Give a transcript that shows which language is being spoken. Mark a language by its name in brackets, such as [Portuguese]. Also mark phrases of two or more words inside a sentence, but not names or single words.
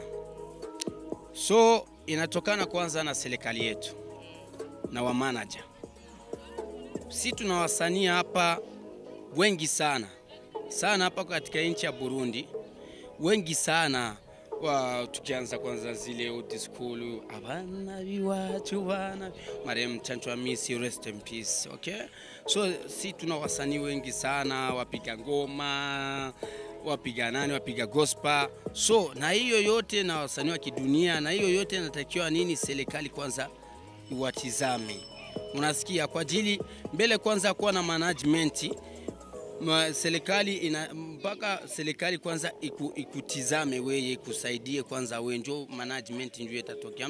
[Swahili] So inatokana kwanza na serikali yetu na wa manager. Sisi tuna wasanii hapa wengi sana hapa katika nchi ya Burundi, wengi sana tukianza kwanza zile [English] old school [Rundi] abana biwacu bana [Swahili] marehemu Chancho Hamisi [English] rest in peace. [Swahili] Okay, so sisi tuna wasanii wengi sana wapiga ngoma, wapiga gospel. So na hiyo yote na wasanii wa kidunia na hiyo yote natakiwa nini serikali kwanza iwatizame. Unasikia, kwa ajili mbele kwanza kuwa na management, serikali mpaka serikali kwanza ikutizame wewe, ikusaidie kwanza wewe, ndio management ndio itatokea.